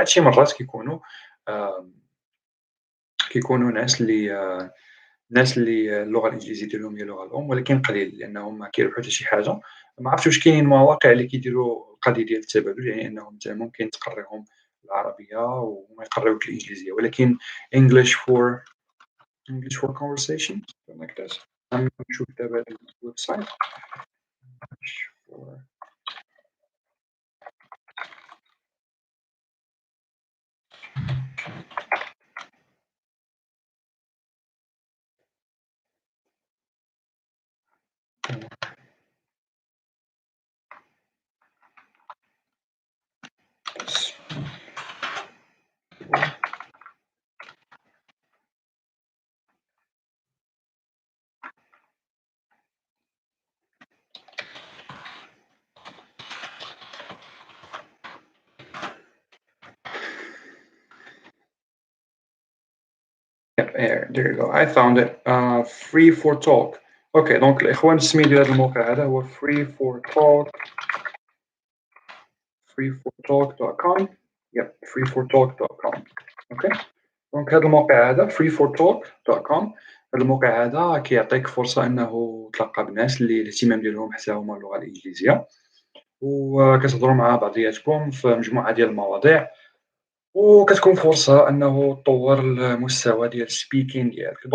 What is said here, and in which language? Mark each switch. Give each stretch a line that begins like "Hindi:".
Arabic: بعض شي مرات آمم، كيكونوا ناس اللي اللغة الإنجليزية ديالهم هي اللغة الأم، ولكن قليل لأنهم ما كيربحوا حتى شي حاجة. ما عرفتش واش كاينين مواقع اللي كيديروا القضية ديال التبادل، يعني أنهم مثلًا ممكن تقريهم العربية وهُما يقريوك الإنجليزية، ولكن
English: English for English for conversation something like that.
Arabic: نشوف دابا الويب سايت
English: English for Yep, there you go. I found it. Free for talk.
Arabic: أوكي، دونك الإخوان السمية ديال هذا الموقع هذا هو freefortalk.com.
English: Yep, freefortalk.com. Okay.
Arabic: دونك هذا الموقع هذا freefortalk.com. هذا الموقع هذا كيعطيك فرصة أنه تلقى بناس اللي الاهتمام ديالهم حتى هما اللغة الإنجليزية، وكتهضروا مع بعضياتكم في مجموعة ديال المواضيع، وكتكون فرصة أنه تطوّر المستوى ديال الspeaking ديالك.